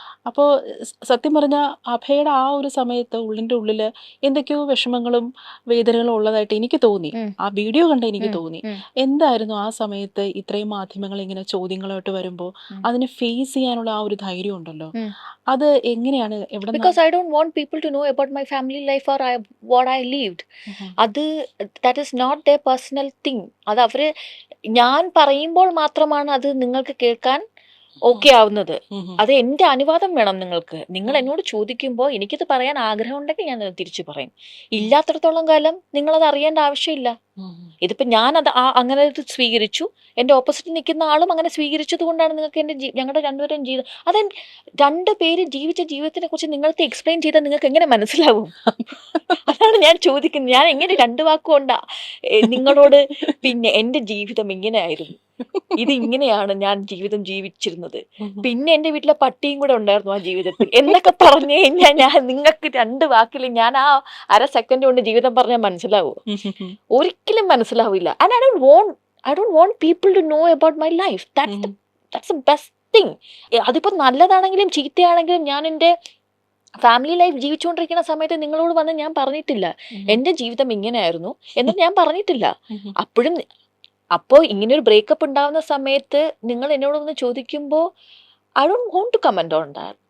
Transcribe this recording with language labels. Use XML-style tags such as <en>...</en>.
<ml>അപ്പോൾ സത്യം പറഞ്ഞ അഭയുടെ ആ ഒരു സമയത്ത് ഉള്ളിന്റെ ഉള്ളില് എന്തൊക്കെയോ വിഷമങ്ങളും വേദനകളും ഉള്ളതായിട്ട് എനിക്ക് തോന്നി. ആ വീഡിയോ കണ്ട് എനിക്ക് തോന്നി. എന്തായിരുന്നു ആ സമയത്ത് ഇത്രയും മാധ്യമങ്ങൾ ഇങ്ങനെ ചോദ്യങ്ങളായിട്ട് വരുമ്പോൾ അതിനെ ഫേസ് ചെയ്യാനുള്ള ആ ഒരു ധൈര്യം ഉണ്ടല്ലോ, അത് എങ്ങനെയാണ്? എവിടെ?</ml> <en>Because I don't want people to know about my family life or what I lived. അത് that is not their personal thing.</en> <ml>അത് അവര് ഞാൻ പറയുമ്പോൾ മാത്രമാണ് അത് നിങ്ങൾക്ക് കേൾക്കാൻ ഓക്കെ ആവുന്നത്. അത് എന്റെ അനുവാദം വേണം നിങ്ങൾക്ക്. നിങ്ങൾ എന്നോട് ചോദിക്കുമ്പോൾ എനിക്കിത് പറയാൻ ആഗ്രഹം ഉണ്ടെങ്കിൽ ഞാൻ തിരിച്ചു പറയും. ഇല്ലാത്തിടത്തോളം കാലം നിങ്ങളത് അറിയേണ്ട ആവശ്യമില്ല. ഇതിപ്പോ ഞാൻ അത് അങ്ങനെ ഇത് സ്വീകരിച്ചു, എന്റെ ഓപ്പോസിറ്റ് നിൽക്കുന്ന ആളും അങ്ങനെ സ്വീകരിച്ചത് കൊണ്ടാണ് നിങ്ങൾക്ക് ഞങ്ങളുടെ രണ്ടുപേരും ജീവിതം, അത് രണ്ടുപേര് ജീവിച്ച ജീവിതത്തിനെ കുറിച്ച് നിങ്ങൾക്ക് എക്സ്പ്ലെയിൻ ചെയ്താൽ നിങ്ങൾക്ക് എങ്ങനെ മനസ്സിലാവും? അതാണ് ഞാൻ ചോദിക്കുന്നത്. ഞാൻ എങ്ങനെ രണ്ടു വാക്കുകൊണ്ടാ നിങ്ങളോട്, പിന്നെ എന്റെ ജീവിതം ഇങ്ങനെയായിരുന്നു, ഇത് ഇങ്ങനെയാണ് ഞാൻ ജീവിതം ജീവിച്ചിരുന്നത്, പിന്നെ എന്റെ വീട്ടിലെ പട്ടിയും കൂടെ ഉണ്ടായിരുന്നു ആ ജീവിതത്തിൽ എന്നൊക്കെ പറഞ്ഞു കഴിഞ്ഞാൽ ഞാൻ നിങ്ങൾക്ക് രണ്ട് വാക്കിൽ ഞാൻ ആ അര സെക്കൻഡ് കൊണ്ട് ജീവിതം പറഞ്ഞാൽ മനസ്സിലാവോ? ഒരിക്കലും മനസ്സിലാവില്ല.</ml> <en>And I don't want people to know about my life. That's the best thing.</en> <ml>അതിപ്പോ നല്ലതാണെങ്കിലും ചീത്തയാണെങ്കിലും ഞാൻ എൻ്റെ ഫാമിലി ലൈഫ് ജീവിച്ചുകൊണ്ടിരിക്കുന്ന സമയത്ത് നിങ്ങളോട് വന്ന് ഞാൻ പറഞ്ഞിട്ടില്ല എന്റെ ജീവിതം ഇങ്ങനെയായിരുന്നു എന്ന് ഞാൻ പറഞ്ഞിട്ടില്ല. അപ്പോൾ ഇങ്ങനെ ഒരു ബ്രേക്കപ്പ് ഉണ്ടാവുന്ന സമയത്ത് നിങ്ങൾ എന്നോടൊന്ന് ചോദിക്കുമ്പോൾ</ml> <en>I don't want to comment on that.</en>